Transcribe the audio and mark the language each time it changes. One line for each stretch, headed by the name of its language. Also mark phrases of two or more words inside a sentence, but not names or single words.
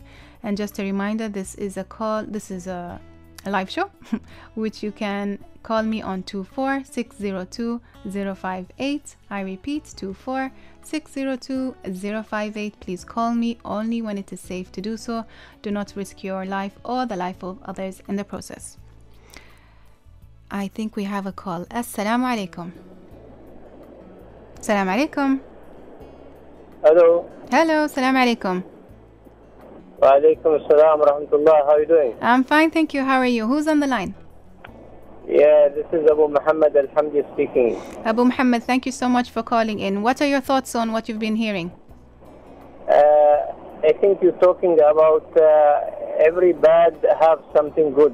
English: And just a reminder, this is a live show, which you can call me on 24602-058. I repeat, 24602-058. Please call me only when it is safe to do so. Do not risk your life or the life of others in the process. I think we have a call.
Arabic: السلام عليكم. سلام عليكم.
English: Hello. Hello,
Arabic: سلام عليكم. وعليكم السلام ورحمة الله.
English: How are you doing? I'm fine, thank you. How are you? Who's on the line? Yeah, this is Abu Muhammad Al-Hamdi speaking. Abu Muhammad, thank you so much for calling in. What are your thoughts on what you've been hearing? I think you're talking about every bad have something good.